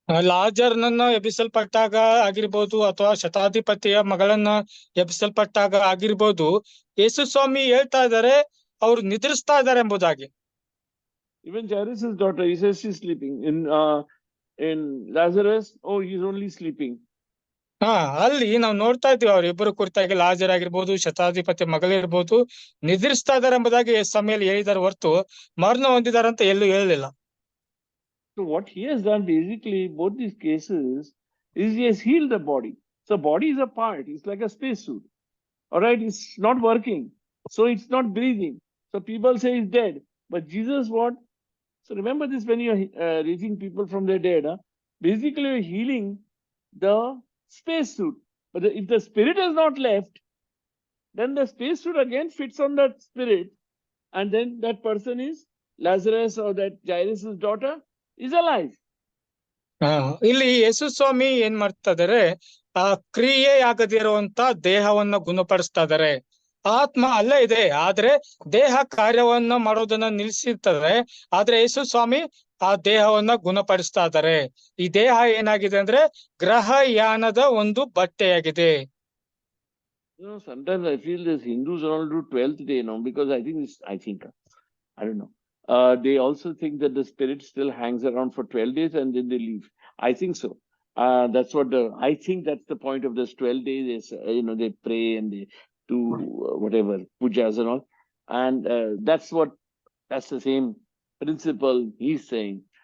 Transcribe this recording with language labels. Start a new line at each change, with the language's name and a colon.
Kannada: ಲಾಜರ್ನನ್ನ ಎಬ್ಬಿಸಲ್ಪಟ್ಟಾಗ ಆಗಿರ್ಬೋದು ಅಥವಾ ಶತಾಧಿಪತಿಯ ಮಗಳನ್ನ ಎಬ್ಬಿಸಲ್ಪಟ್ಟಾಗ ಆಗಿರ್ಬೋದು, ಯೇಸು ಸ್ವಾಮಿ ಹೇಳ್ತಾ ಇದ್ದಾರೆ ಅವ್ರು ನಿದ್ರಿಸ್ತಾ ಇದ್ದಾರೆ ಎಂಬುದಾಗಿ.
English: Even Jairus' daughter, he says she's sleeping. In Lazarus, oh, he's only sleeping.
Kannada: ಅಲ್ಲಿ ನಾವು ನೋಡ್ತಾ ಇದ್ದೀವಿ ಅವ್ರಿಬ್ಬರು ಕುರಿತಾಗಿ ಲಾಜರ್ ಆಗಿರ್ಬೋದು, ಶತಾಧಿಪತಿ ಮಗಳಿರ್ಬೋದು, ನಿದ್ರಿಸ್ತಾ ಇದಾರೆ ಎಂಬುದಾಗಿ ಸಮಯಲ್ಲಿ ಹೇಳಿದಾರೆ ಹೊರತು ಮರಣ ಹೊಂದಿದ್ದಾರೆ ಅಂತ ಎಲ್ಲೂ ಹೇಳಲಿಲ್ಲ.
English: So what he has done basically, both these cases, is he has healed the body. So body is a part, it's like a spacesuit. All right, it's not working. So it's not breathing. So people say he's dead. But Jesus what? So remember this when you're raising people from their dead, basically you're healing the spacesuit. But if the spirit has not left, then the spacesuit again fits on that spirit. And then that person is Lazarus or that Jairus' daughter is alive.
Kannada: ಇಲ್ಲಿ ಯೇಸು ಸ್ವಾಮಿ ಏನ್ ಮಾಡ್ತಾ ಇದಾರೆ, ಆ ಕ್ರಿಯೆ ಆಗದಿರುವಂತ ದೇಹವನ್ನ ಗುಣಪಡಿಸ್ತಾ ಇದಾರೆ. ಆತ್ಮ ಅಲ್ಲೇ ಇದೆ, ಆದ್ರೆ ದೇಹ ಕಾರ್ಯವನ್ನ ಮಾಡೋದನ್ನ ನಿಲ್ಸಿರ್ತಾರೆ. ಆದ್ರೆ ಯೇಸು ಸ್ವಾಮಿ ಆ ದೇಹವನ್ನ ಗುಣಪಡಿಸ್ತಾ ಇದ್ದಾರೆ. ಈ ದೇಹ ಏನಾಗಿದೆ ಅಂದ್ರೆ ಗ್ರಹಯಾನದ ಒಂದು ಬಟ್ಟೆಯಾಗಿದೆ.
English: Sometimes I feel this Hindus all do 12th day, because I don't know. They also think that the spirit still hangs around for 12 days and then they leave. I think so. That's what I think that's the point of this 12 days. They pray and they do whatever pujas and all, and that's the same principle he's saying.